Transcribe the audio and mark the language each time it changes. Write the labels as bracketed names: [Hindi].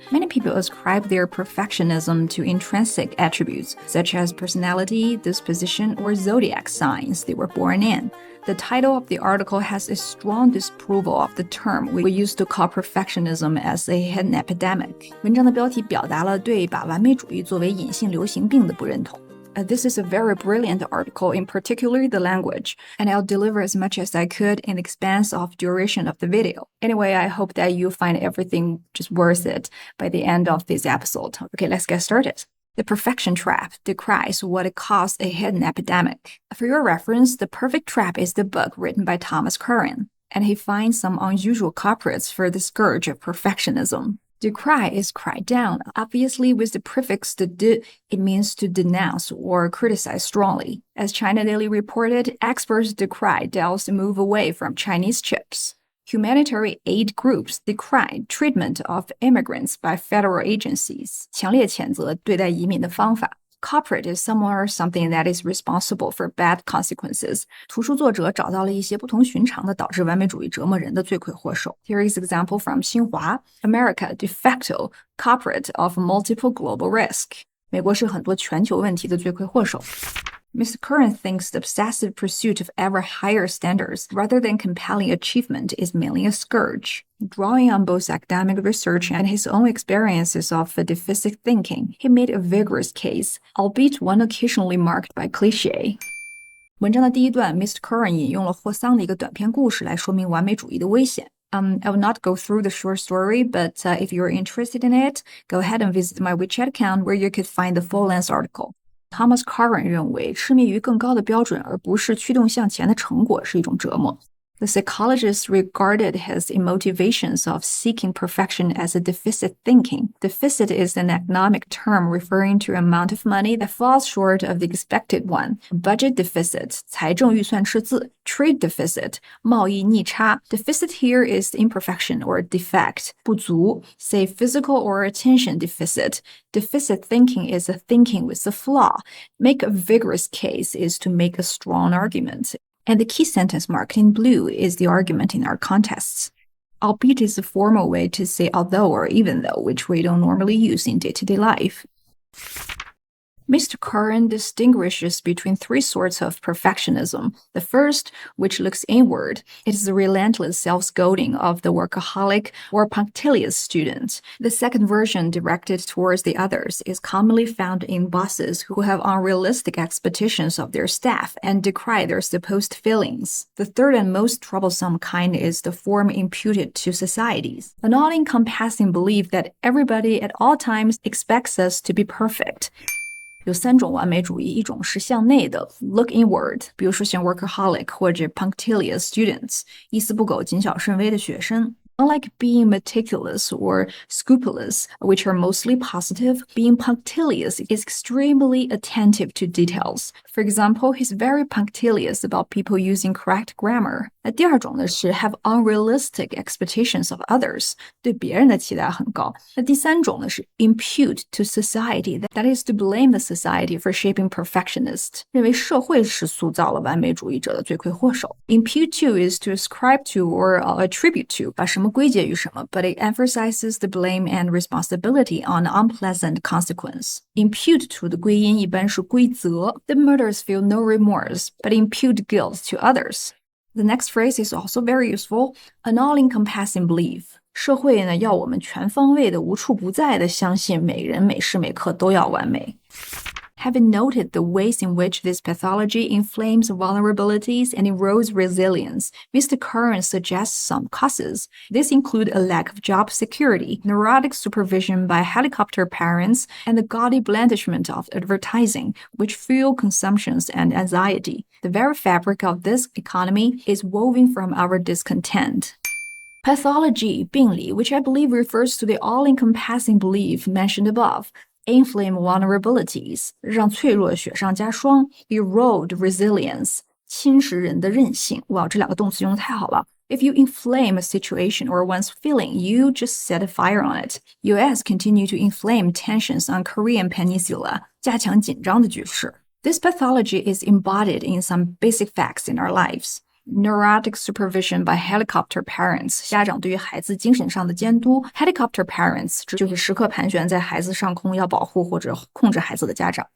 [English] Many people ascribe their perfectionism to intrinsic attributes, such as personality, disposition, or zodiac signs they were born in. The title of the article has a strong disapproval of the term we used to call perfectionism as a hidden epidemic. [Chinese] 文章的标题表达了对把完美主义作为隐性流行病的不认同。 [English] This is a very brilliant article, in particular the language, and I'll deliver as much as I could in the expanse of duration of the video. Anyway, I hope that you find everything just worth it by the end of this episode. Okay, let's get started. The Perfection Trap decries what it calls a hidden epidemic. For your reference, The Perfect Trap is the book written by Thomas Curran, and he finds some unusual culprits for the scourge of perfectionism. Decry is cry down. Obviously, with the prefix the de, it means to denounce or criticize strongly. As China Daily reported, experts decry Dell's move away from Chinese chips. Humanitarian aid groups decry treatment of immigrants by federal agencies. [Chinese] 强烈谴责对待移民的方法。 [English] Culprit is someone or something that is responsible for bad consequences. [Chinese] 图书作者找到了一些不同寻常的导致完美主义折磨人的罪魁祸首。 [English] Here is example from 新华 America de facto culprit of multiple global risk. [Chinese] 美国是很多全球问题的罪魁祸首。 [English] Mr. Curran thinks the obsessive pursuit of ever higher standards rather than compelling achievement is mainly a scourge. Drawing on both academic research and his own experiences of deficit thinking, he made a vigorous case, albeit one occasionally marked by cliché. [Chinese] 文章的第一段 Mr. Curran 引用了霍桑的一个短篇故事来说明完美主义的危险。 [English] I will not go through the short story, but if you're interested in it, go ahead and visit my WeChat account where you could find the full-length article. [Chinese] Thomas Curran 认为痴迷于更高的标准而不是驱动向前的成果是一种折磨。 [English] The psychologist regarded his motivations of seeking perfection as a deficit thinking. Deficit is an economic term referring to amount of money that falls short of the expected one. Budget deficit, [Chinese] 财政预算赤字. [English] Trade deficit, [Chinese] 贸易逆差. [English] Deficit here is imperfection or defect, [Chinese] 不足. [English] Say physical or attention deficit. Deficit thinking is a thinking with a flaw. Make a vigorous case is to make a strong argument. And the key sentence marked in blue is the argument in our contests. Albeit is a formal way to say although or even though, which we don't normally use in day-to-day life. Mr. Curran distinguishes between three sorts of perfectionism. The first, which looks inward, is the relentless self-scolding of the workaholic or punctilious student. The second version, directed towards the others, is commonly found in bosses who have unrealistic expectations of their staff and decry their supposed feelings. The third and most troublesome kind is the form imputed to societies, an all-encompassing belief that everybody at all times expects us to be perfect. [Chinese] 有三种完美主义，一种是向内的 [English] look inward， [Chinese] 比如说像 workaholic 或者 [English] punctilious students， [Chinese] 一丝不苟、谨小慎微的学生。 [English] Unlike being meticulous or scrupulous, which are mostly positive, being punctilious is extremely attentive to details. For example, he's very punctilious about people using correct grammar. [Chinese] 那第二种呢是 [English] have unrealistic expectations of others, [Chinese] 对别人的期待很高。那第三种呢是 [English] impute to society, that is to blame the society for shaping perfectionists, [Chinese] 认为社会是塑造了完美主义者的罪魁祸首。 [English] Impute to is to ascribe to or attribute to, [Chinese] 把什么归结于什么 [English] but it emphasizes the blame and responsibility on unpleasant consequence. Impute to [Chinese] 的归因一般是归责 [English] The murderers feel no remorse, but impute guilt to others. The next phrase is also very useful, an all-encompassing belief. [Chinese] 社会呢要我们全方位的无处不在的相信每人每时每刻都要完美。 [English] Having noted the ways in which this pathology inflames vulnerabilities and erodes resilience, Mr. Curran suggests some causes. These include a lack of job security, neurotic supervision by helicopter parents, and the gaudy blandishment of advertising, which fuel consumptions and anxiety. The very fabric of this economy is woven from our discontent. Pathology, [Chinese] 病理, [English] which I believe refers to the all-encompassing belief mentioned above.Inflame vulnerabilities, [Chinese] 让脆弱雪上加霜 [English] erode resilience, [Chinese] 侵蚀人的韧性。哇，这两个动词用得太好了。 [English] If you inflame a situation or one's feeling, you just set a fire on it. US continue to inflame tensions on Korean peninsula, [Chinese] 加强紧张的局势。 [English] This pathology is embodied in some basic facts in our lives. neurotic supervision by helicopter parents. [Chinese] 家长对于孩子精神上的监督。 [English] Helicopter parents [Chinese] 这就是时刻盘旋在孩子上空要保护或者控制孩子的家长。